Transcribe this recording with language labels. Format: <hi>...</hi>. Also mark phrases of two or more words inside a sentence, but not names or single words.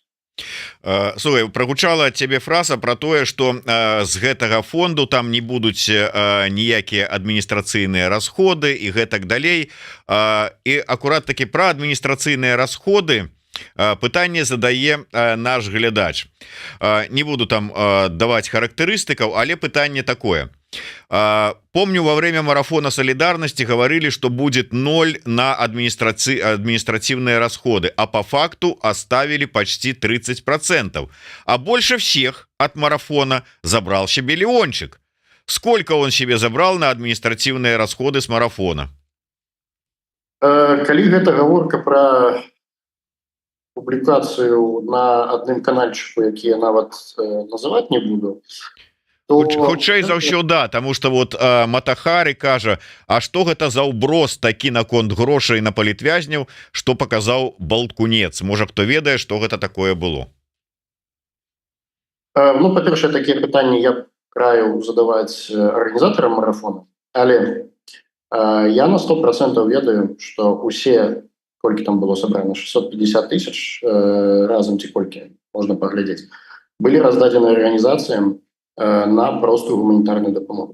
<be>Слухай, прагучала цябе фраза про тое, што з гэтага фонду там не будуць ніякія адміністрацыйныя расходы і гэтак далей. І акурат такі пра адміністрацыйныя расходы пытанне задае наш глядач. Не буду там даваць характарыстыкаў, але пытанне такое.</be> <ru>Помню, во время марафона солидарности говорили, что будет 0 на административные расходы, а по факту оставили почти 30%. А больше всех от марафона забрал себе Леончик. Сколько он себе забрал на административные расходы с марафона?</ru> <be>Калі гэта гаворка про публікацыю на адным канальчыку, які я нават называць не буду, хутчэй за ўсё, да,</be> <ru>тому что</ru> <be>вот Матахары кажа, а што гэта за ўброс такі наконт грошай на палітвязняў, што паказаў Балткунец? Можа, хто ведае, што гэта такое было? Па-першае, такія пытанні я краю задаваць арганізатарам марафона, але я на 100% ведаю, што усе, колькі там было сабрана, 650 тысяч разам ці колькі, можна паглядзець, былі раздадзены арганізацыям на простую гуманітарную дапамогу.</be>